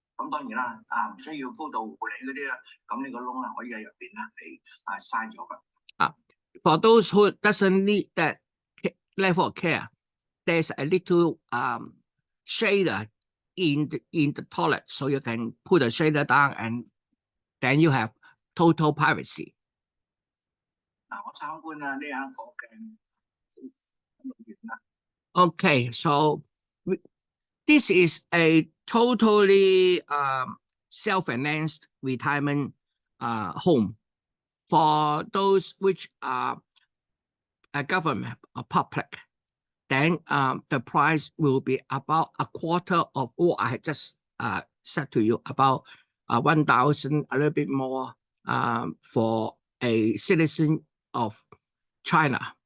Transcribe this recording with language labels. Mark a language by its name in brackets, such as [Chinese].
[Cantonese] 咁當然啦，唔需要高度護理嗰啲啦，咁呢個窿咧可以喺入邊咧係閂咗㗎。 [English] For those who doesn't need that level of care, there's a little shader in the toilet, so you can put a shader down and then you have total privacy. [Cantonese] 我參觀呢一個嘅園啦。Okay, so [English] This is a totally self-financed retirement home for those which are a government or public. Then the price will be about a quarter of what I had just said to you, about 1,000, a little bit more for a citizen of China.